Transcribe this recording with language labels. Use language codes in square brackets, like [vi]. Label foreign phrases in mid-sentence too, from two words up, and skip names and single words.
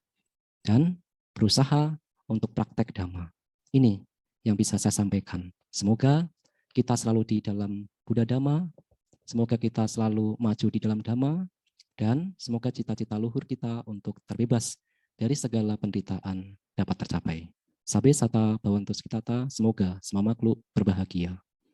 [id] Dan berusaha untuk praktek Dhamma. Ini yang bisa saya sampaikan. Semoga kita selalu di dalam Buddha Dhamma, semoga kita selalu maju di dalam Dhamma, dan semoga cita-cita luhur kita untuk terbebas dari segala penderitaan dapat tercapai. [pi] Sabe sata bhavantu sukhita, [id] semoga semua makhluk berbahagia.